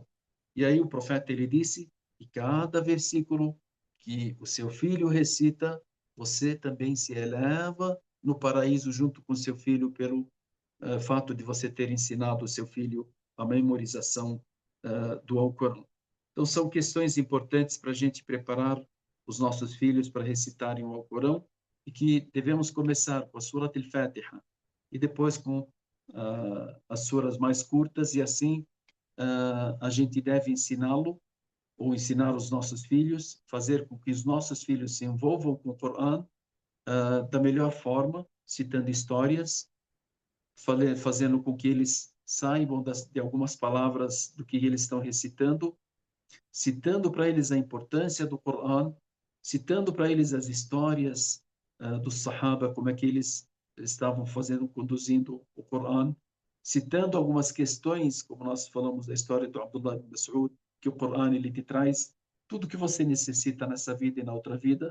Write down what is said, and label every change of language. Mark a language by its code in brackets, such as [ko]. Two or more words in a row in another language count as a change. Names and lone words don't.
[pt] E aí o profeta ele disse que cada versículo que o seu filho recita, você também se eleva no paraíso junto com seu filho pelo fato de você ter ensinado o seu filho a memorização do Alcorão. Então, são questões importantes para a gente preparar os nossos filhos para recitarem o Alcorão e que devemos começar com a Surat al-Fatiha e depois com as suras mais curtas e assim a gente deve ensiná-lo ou ensinar os nossos filhos, fazer com que os nossos filhos se envolvam com o Corão da melhor forma, citando histórias, fazendo com que eles saibam de algumas palavras do que eles estão recitando, citando para eles a importância do Corão, citando para eles as histórias dos Sahaba, como é que eles estavam fazendo, conduzindo o Corão, citando algumas questões, como nós falamos da história do Abdullah ibn Mas'ud, que o Corão ele te traz tudo que você necessita nessa vida e na outra vida.